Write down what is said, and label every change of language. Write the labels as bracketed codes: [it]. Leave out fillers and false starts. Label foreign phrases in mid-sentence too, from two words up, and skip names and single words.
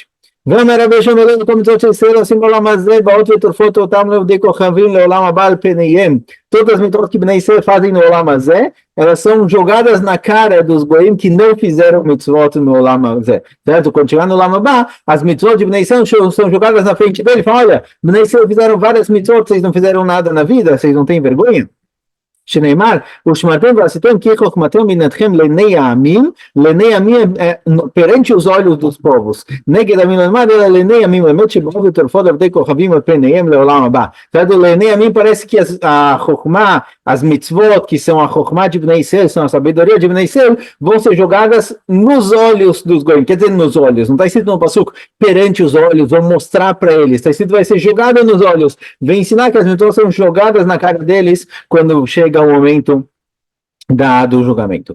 [pt] Todas as mitzvot que Bnei Israel fazem no [he] עולם הזה, [pt] elas são jogadas na cara dos goim que não fizeram mitzvot no [he] עולם הזה, [pt] certo? Quando chegar no [he] עולם הבא, [pt] as mitzvot de Bnei Israel são jogadas na frente dele e falam, olha, Bnei Israel fizeram várias mitzvot, vocês não fizeram nada na vida, vocês não têm vergonha? [he] שנאמר, ושמרתם ועשיתם כי חוכמתם בינתכם לעיני העמים, לעיני העמים [pt] perante os olhos dos povos, [he] נגד עמים למד, אלא לעיני עמים באמת שבאו וטרפות עבדי כוכבים על פניהם לעולם הבא. Certo? לעיני עמים [pt] parece que a חוכמה, as mitzvot, que são a חוכמה de Bnei Israel, são a sabedoria de Bnei Israel, vão ser jogadas nos olhos dos goim, quer dizer nos olhos, não está escrito no passuco, perante os olhos, vão mostrar para eles, está escrito vai ser jogada nos olhos, vem ensinar que as mitzvot são jogadas na cara deles quando chega o momento do julgamento.